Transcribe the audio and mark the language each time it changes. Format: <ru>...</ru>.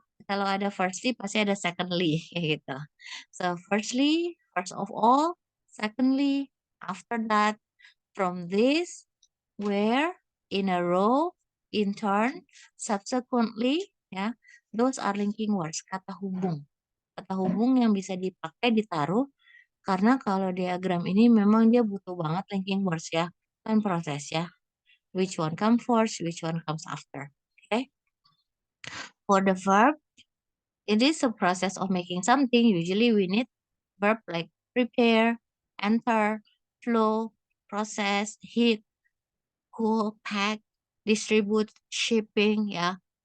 <id>Kalau ada firstly pasti ada secondly kayak gitu.</id> <en>So firstly, first of all, secondly, after that, from this, where, in a row, in turn, subsequently, ya. Those are linking words,</en> <id>kata hubung. Kata hubung yang bisa dipakai ditaruh karena kalau diagram ini memang dia butuh banget linking words ya, kan proses ya.</id> <en>Which one comes first, which one comes after. Okay. For the verb, it is a process of making something. Usually we need verb like prepare, enter, flow, process, heat, cool, pack, distribute, shipping, ya.</en>